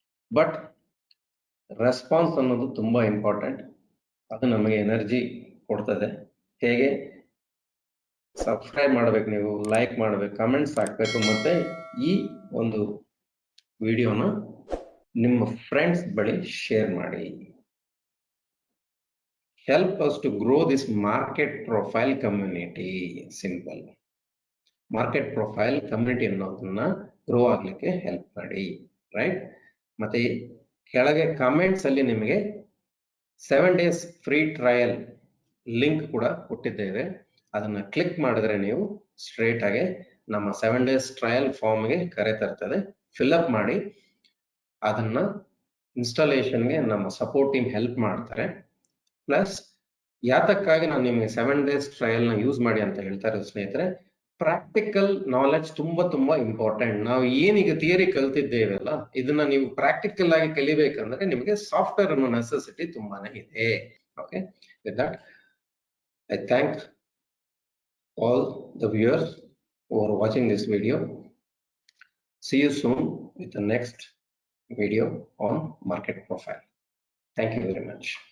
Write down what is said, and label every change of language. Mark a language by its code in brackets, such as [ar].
[kn] But response ಅನ್ನೋದು ತುಂಬಾ important. ಅದು ನಮಗೆ ಎನರ್ಜಿ ಕೊಡ್ತದೆ. ಹೇಗೆ? ಸಬ್ಸ್ಕ್ರೈಬ್ ಮಾಡ್ಬೇಕು, ನೀವು ಲೈಕ್ ಮಾಡ್ಬೇಕು, ಕಮೆಂಟ್ಸ್ ಹಾಕ್ಬೇಕು, ಮತ್ತೆ ಈ ಒಂದು ವಿಡಿಯೋನ ನಿಮ್ಮ ಫ್ರೆಂಡ್ಸ್ ಬಳಿ ಶೇರ್ ಮಾಡಿ. [en] help us to grow this market profile community. Simple. [kn] Market profile community ಅನ್ನೋದನ್ನ ಗ್ರೋ ಆಗ್ಲಿಕ್ಕೆ ಹೆಲ್ಪ್ ಮಾಡಿ, ರೈಟ್? ಮತ್ತೆ ಕೆಳಗೆ ಕಾಮೆಂಟ್ಸ್ ಅಲ್ಲಿ ನಿಮಗೆ 7 days ಫ್ರೀ ಟ್ರಯಲ್ ಲಿಂಕ್ ಕೂಡ ಕೊಟ್ಟಿದ್ದೇವೆ. ಅದನ್ನ ಕ್ಲಿಕ್ ಮಾಡಿದ್ರೆ ನೀವು ಸ್ಟ್ರೇಟ್ ಆಗಿ ನಮ್ಮ 7 days ಟ್ರಯಲ್ ಫಾರ್ಮ್ಗೆ ಕರೆ ತರ್ತದೆ. ಫಿಲ್ಅಪ್ ಮಾಡಿ ಅದನ್ನ ಇನ್ಸ್ಟಾಲೇಷನ್ಗೆ ನಮ್ಮ ಸಪೋರ್ಟ್ ಟೀಮ್ ಹೆಲ್ಪ್ ಮಾಡ್ತಾರೆ. ಪ್ಲಸ್ ಯಾತಕ್ಕಾಗಿ ನಾನು ನಿಮಗೆ 7 days ಟ್ರಯಲ್ ನ ಯೂಸ್ ಮಾಡಿ ಅಂತ ಹೇಳ್ತಾ ಇರೋದು ಸ್ನೇಹಿತರೆ, ಪ್ರಾಕ್ಟಿಕಲ್ ನಾಲೆಡ್ಜ್ ತುಂಬಾ ಇಂಪಾರ್ಟೆಂಟ್. ನಾವು ಏನೀಗ ಥಿಯರಿ ಕಲ್ತಿದ್ದೇವಲ್ಲ, ಇದನ್ನ ನೀವು ಪ್ರಾಕ್ಟಿಕಲ್ ಆಗಿ ಕಲಿಬೇಕಂದ್ರೆ ನಿಮಗೆ ಸಾಫ್ಟ್ವೇರ್ ಅನ್ನೋ ನೆಸೆಸಿಟಿ ತುಂಬಾನೇ ಇದೆ. [en] Okay, with that I thank all the viewers for watching this video. See you soon with the next video on market profile. Thank you very much.